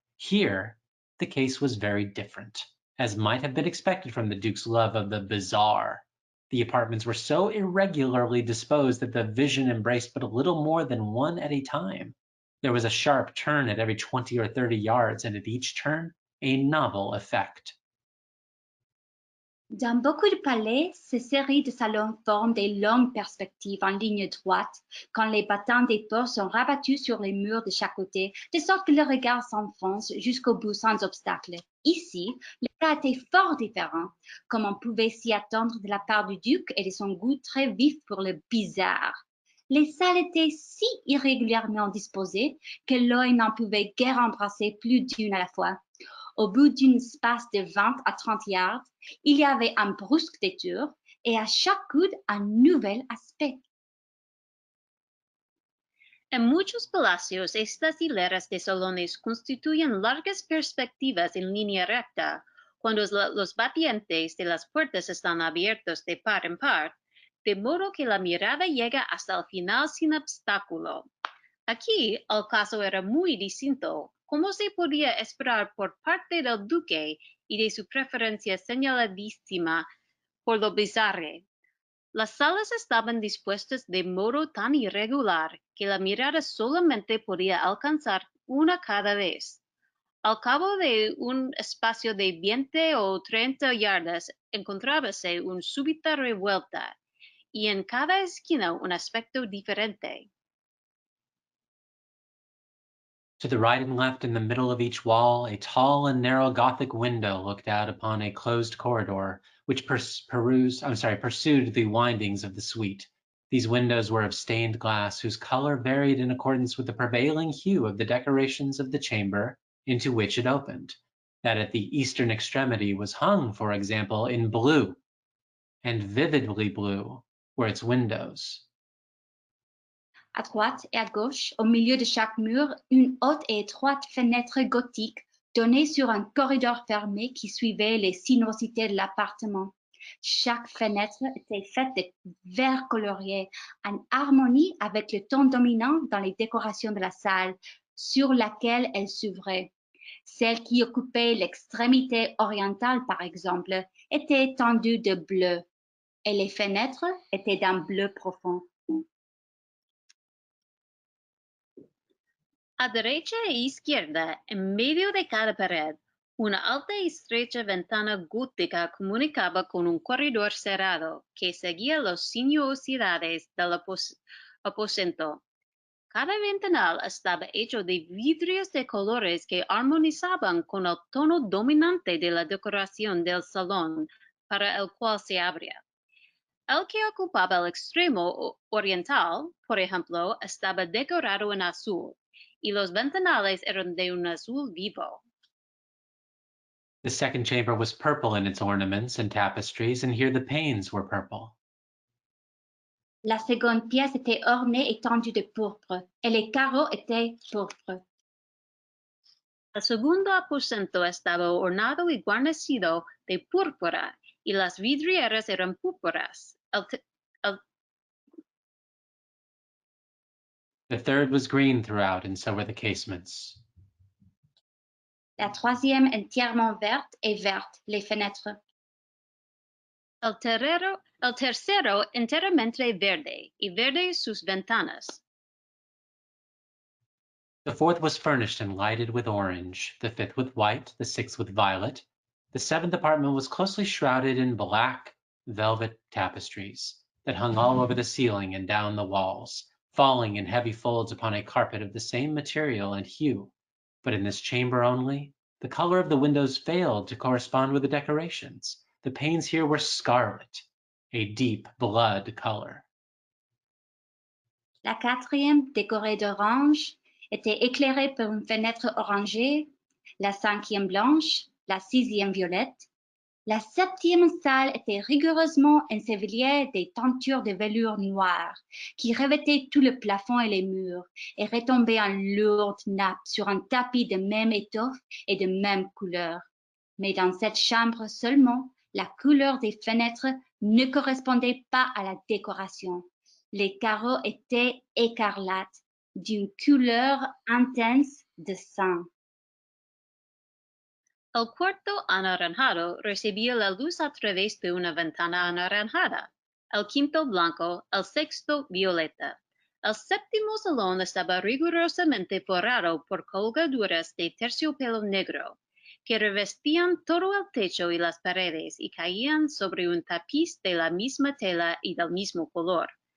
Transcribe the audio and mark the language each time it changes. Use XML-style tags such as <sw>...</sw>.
<en>Here, the case was very different, as might have been expected from the Duke's love of the bizarre. The apartments were so irregularly disposed that the vision embraced but a little more than one at a time. There was a sharp turn at every 20 or 30 yards, and at each turn, a novel effect.</en> <fr>Dans beaucoup de palais, ces séries de salons forment des longues perspectives en ligne droite quand les battants des portes sont rabattus sur les murs de chaque côté, de sorte que le regard s'enfonce jusqu'au bout sans obstacle. Ici, le cas était fort différent, comme on pouvait s'y attendre de la part du duc et de son goût très vif pour le bizarre. Les salles étaient si irrégulièrement disposées que l'œil n'en pouvait guère embrasser plus d'une à la fois. Au bout d'un espace de 20 à 30 yards, il y avait un brusque détour et à chaque coude un nouvel aspect.</fr> <es>En muchos palacios, estas hileras de salones constituyen largas perspectivas en línea recta, cuando los batientes de las puertas están abiertos de par en par, de modo que la mirada llega hasta el final sin obstáculo. Aquí el caso era muy distinto, como se podía esperar por parte del duque y de su preferencia señaladísima por lo bizarre. Las salas estaban dispuestas de modo tan irregular que la mirada solamente podía alcanzar una cada vez. Al cabo de un espacio de 20 o 30 yardas encontrábase una súbita revuelta, y en cada esquina un aspecto diferente.</es> <en>To the right and left, in the middle of each wall, a tall and narrow Gothic window looked out upon a closed corridor, which pursued the windings of the suite. These windows were of stained glass, whose color varied in accordance with the prevailing hue of the decorations of the chamber into which it opened. That at the eastern extremity was hung, for example, in blue, and vividly blue were its windows.</en> <fr>À droite et à gauche, au milieu de chaque mur, une haute et étroite fenêtre gothique donnait sur un corridor fermé qui suivait les sinuosités de l'appartement. Chaque fenêtre était faite de verres coloriés en harmonie avec le ton dominant dans les décorations de la salle sur laquelle elle s'ouvrait. Celle qui occupait l'extrémité orientale, par exemple, était tendue de bleu et les fenêtres étaient d'un bleu profond.</fr> <es>A derecha e izquierda, en medio de cada pared, una alta y estrecha ventana gótica comunicaba con un corredor cerrado que seguía las sinuosidades del aposento. Cada ventanal estaba hecho de vidrios de colores que armonizaban con el tono dominante de la decoración del salón para el cual se abría. El que ocupaba el extremo oriental, por ejemplo, estaba decorado en azul, y los ventanales eran de un azul vivo.</es> <en>The second chamber was purple in its ornaments and tapestries, and here the panes were purple.</en> <fr>La seconde pièce était ornée et tendue de pourpre, et les carreaux étaient pourpres.</fr> <es>El segundo aposento estaba ornado y guarnecido de púrpura, y las vidrieras eran púrpuras.</es> <en>The third was green throughout, and so were the casements.</en> <fr>La troisième entièrement verte et verte, les fenêtres.</fr> <es>El tercero enteramente verde, y verde sus ventanas.</es> <en>The fourth was furnished and lighted with orange, the fifth with white, the sixth with violet. The seventh apartment was closely shrouded in black velvet tapestries that hung all over the ceiling and down the walls, falling in heavy folds upon a carpet of the same material and hue. But in this chamber only, the color of the windows failed to correspond with the decorations. The panes here were scarlet, a deep blood color.</en> <fr>La quatrième, décorée d'orange, était éclairée par une fenêtre orangée, la cinquième blanche, la sixième violette. La septième salle était rigoureusement ensevelie des tentures de velours noir qui revêtaient tout le plafond et les murs et retombaient en lourdes nappes sur un tapis de même étoffe et de même couleur. Mais dans cette chambre seulement, la couleur des fenêtres ne correspondait pas à la décoration. Les carreaux étaient écarlates, d'une couleur intense de sang.</fr> <es>El cuarto anaranjado recibía la luz a través de una ventana anaranjada, el quinto blanco, el sexto violeta. El séptimo salón estaba rigurosamente forrado por colgaduras de terciopelo negro, que revestían todo el techo y las paredes y caían sobre un tapiz de la misma tela y del mismo color.</es>